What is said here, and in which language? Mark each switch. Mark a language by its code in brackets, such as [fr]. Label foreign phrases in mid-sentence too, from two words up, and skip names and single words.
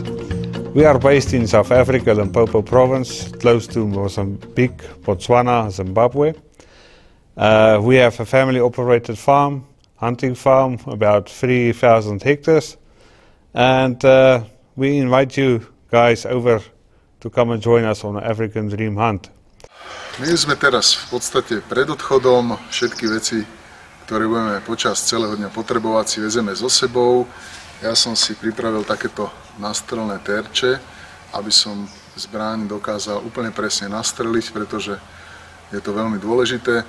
[en] We are based in South Africa, Limpopo province, close to Mozambique, Botswana, Zimbabwe. We have a family-operated farm, hunting farm, about 3,000 hectares. And we invite you guys over to come and join us on an African Dream Hunt. [sk] My sme teraz v podstate pred odchodom, všetky veci, ktoré budeme počas celého dňa potrebovať, si vezeme so sebou. Ja som si pripravil takéto nastrelné terče, aby som zbraň dokázal úplne presne nastreliť, pretože je to veľmi dôležité.